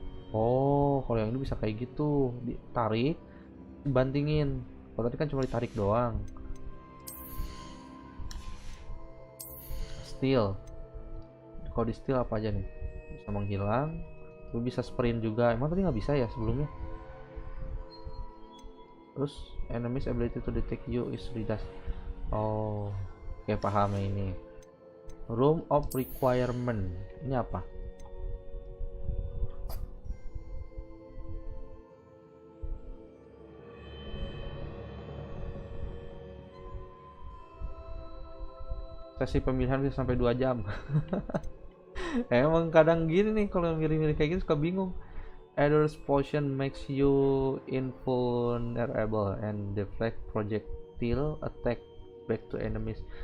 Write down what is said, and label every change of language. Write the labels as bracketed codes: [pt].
[id] Oh, kalau yang ini bisa kayak gitu, ditarik, bantingin. Kalau tadi kan cuma ditarik doang. Steal. Kalau di steal apa aja nih? Bisa menghilang. Lu bisa sprint juga. Emang tadi nggak bisa ya sebelumnya? Terus [en] enemies ability to detect you is reduced. [id] Oh, oke, paham ya ini. Room of requirement. Ini apa? Sesi pemilihan bisa sampai 2 jam. Emang kadang gini nih, kalau milih-milih kayak gini suka bingung. [en] Adder's potion makes you invulnerable and deflect projectile attack back to enemies.